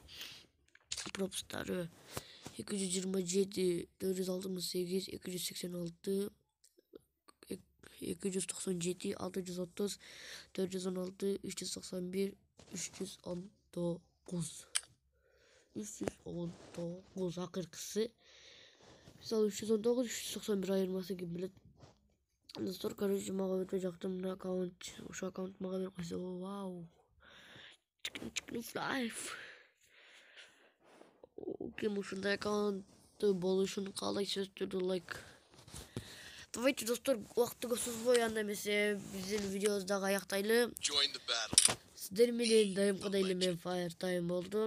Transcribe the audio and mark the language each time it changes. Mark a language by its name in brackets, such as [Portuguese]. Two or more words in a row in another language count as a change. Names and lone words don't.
[Kyrgyz] Пропусттары 227, 468, 286, 297, 630, 416, 391, 319 акыркысы. Мисалы 319, 391 айырмасы ким билет. Достор, короче, мага өтө жакты мына аккаунт. Ошо аккаунт мага берип койсо, вау. [English] Chicken life. [Kyrgyz] Ким ушундай аккаунт болушун каалайт, сөзсүз түрдө лайк. Давайте, достор, убакытты көп созбой, анда эмесе биздин видеобузду аяктайлы. Сиздер менен дайымкыдай эле мен Fire Time болдум.